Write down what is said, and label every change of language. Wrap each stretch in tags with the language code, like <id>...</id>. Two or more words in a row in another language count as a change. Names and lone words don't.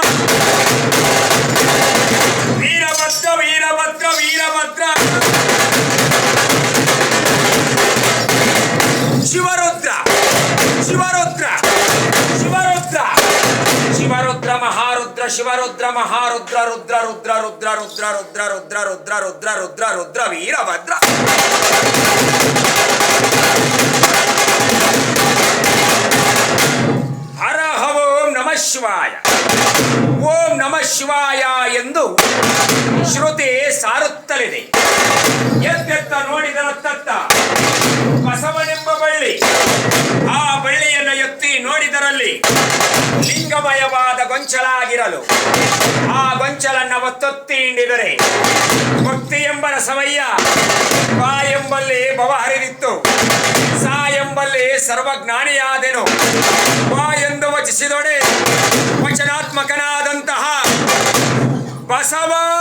<kn>ವೀರಭದ್ರ ವೀರಭದ್ರ ವೀರಭದ್ರ ಶಿವರುದ್ರ ಶಿವರುದ್ರ ಶಿವರುದ್ರ ಶಿವರುದ್ರ ಮಹಾರುದ್ರ ಶಿವರುದ್ರ ಮಹಾರುದ್ರ ರುದ್ರ ರುದ್ರ ರುದ್ರ ರುದ್ರ ರುದ್ರ ರುದ್ರ ರುದ್ರ ರುದ್ರ ರುದ್ರ ರುದ್ರ ವೀರಭದ್ರ ಹರಹ</kn> <sa>ॐ नमः शिवाय ॐ नमः शिवाय</sa> <kn>ಎಂದು ಶ್ರುತಿ ಸಾರುತ್ತಲಿದೆ. ಎತ್ತೆತ್ತ ನೋಡಿದರತ್ತತ್ತ ಬಸವನೆಂಬ ಬಳ್ಳಿ, ಆ ಬಳ್ಳಿಯನ್ನು ಎತ್ತಿ ನೋಡಿದರಲ್ಲಿ ಲಿಂಗಮಯವಾದ ಗೊಂಚಲಾಗಿರಲು ಆ ಗೊಂಚಲನ್ನ ಒತ್ತೊತ್ತಿ ಹಿಂಡಿದರೆ ಭಕ್ತಿ ಎಂಬ ರಸವಯ್ಯ ಬಾ ಎಂಬಲ್ಲಿ ಭವ ಹರಿದಿತ್ತು, ಸಾ ಎಂಬಲ್ಲಿ ಸರ್ವಜ್ಞಾನಿಯಾದೆನು, ಬಾ ಎಂದು ವಚಿಸಿದೊಡೆ ವಚನಾತ್ಮಕನಾದಂತಹ ಬಸವ</kn>